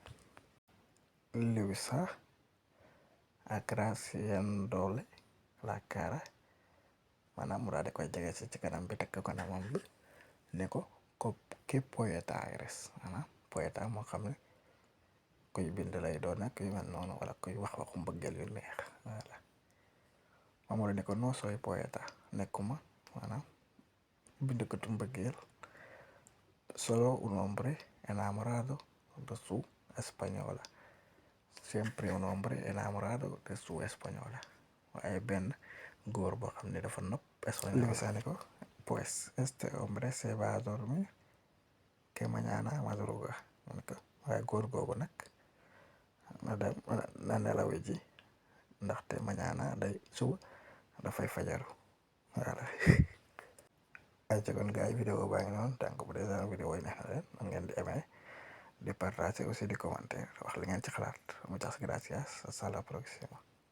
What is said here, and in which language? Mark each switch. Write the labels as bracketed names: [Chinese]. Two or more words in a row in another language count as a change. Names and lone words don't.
[Spanish] Luisa acariciándole la cara, [Wolof] maanaam mu daal di koy jege ci kanam bi, teg ko kanamam bi, ne ko [Spanish] qué poeta eres, [Wolof] maanaam poeta moo xam ne kuy bind lay doon nag yu mel noonu, wala kuy wax waxu mbëggeel yu neex. Voilà. Mamadou ne ko [Spanish] no soy poeta, [Wolof] nekkuma maanaam bindkatu mbëggeel, [Spanish] solo un hombre enamorado de su española, siempre un hombre enamorado de su española, [Wolof] waaye benn góor boo xam ne dafa nopp española. [Spanish] Luisa [Wolof] ne ko [Spanish] pues este hombre se va a dormir que mañana madruga. [Wolof] Waaye góor googu nag na nelawi ji, ndaxte mañana suba dafay fajaru. Voilà. ay kon gars yi vidéo baa ngi noonu. tànk bu dee genre vidéo yi neex na leen man ngeen di aimer, di partager aussi di commenter wax li ngeen ci xalaat. [Spanish] Muchas gracias, hasta la próxima.